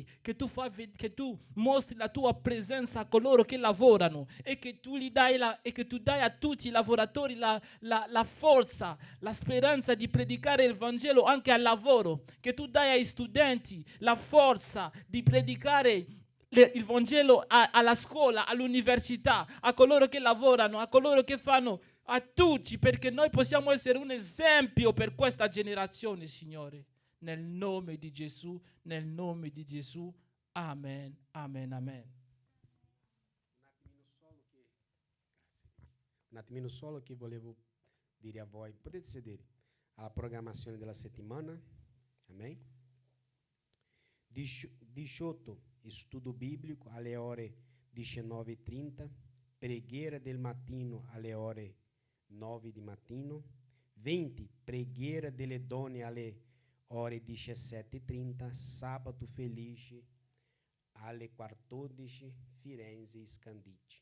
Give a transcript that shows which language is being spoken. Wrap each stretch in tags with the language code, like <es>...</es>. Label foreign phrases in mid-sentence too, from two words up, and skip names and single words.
<it>che tu mostri la tua presenza a coloro che lavorano e che tu dai a tutti i lavoratori la forza, la speranza di predicare il Vangelo anche al lavoro, che tu dai ai studenti la forza di predicare il Vangelo alla scuola, all'università, a coloro che lavorano, a coloro che fanno, a tutti, perché noi possiamo essere un esempio per questa generazione, Signore. Nel nome di Gesù, nel nome di Gesù. Amen, amen, amen. Un attimino solo che volevo dire a voi. Potete sedere alla programmazione della settimana. Amen. 18,</it> <pt>estudo bíblico</pt> <it>alle ore 19:30, preghiera del mattino alle ore 9 di mattino, 20, preghiera delle donne alle ore 17:30, sabato felice alle 14, Firenze e Scandicci.</it>